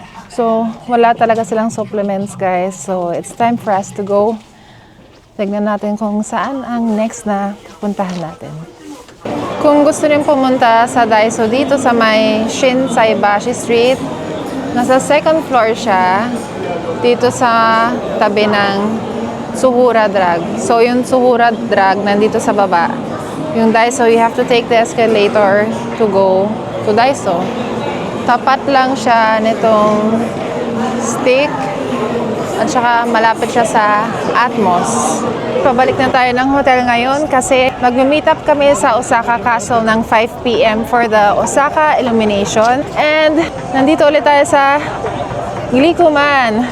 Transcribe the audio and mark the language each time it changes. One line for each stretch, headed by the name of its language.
Filipino: So, wala talaga silang supplements, guys.
English: So, it's time for us to go.
Filipino: Tignan natin kung saan ang next na puntahan natin. Kung gusto rin pumunta sa Daiso dito sa may Shinsaibashi Street, nasa second floor siya, dito sa tabi ng Suhura Drug. So, yung Suhura Drug nandito sa baba.
English: Yung Daiso, you have to take the escalator to go to Daiso.
Filipino: Tapat lang siya nitong stick at saka malapit siya sa Atmos. Pabalik na tayo ng hotel ngayon kasi mag-meet up kami sa Osaka Castle ng 5 p.m.
English: for the Osaka Illumination.
Filipino: And nandito ulit tayo sa Glikuman.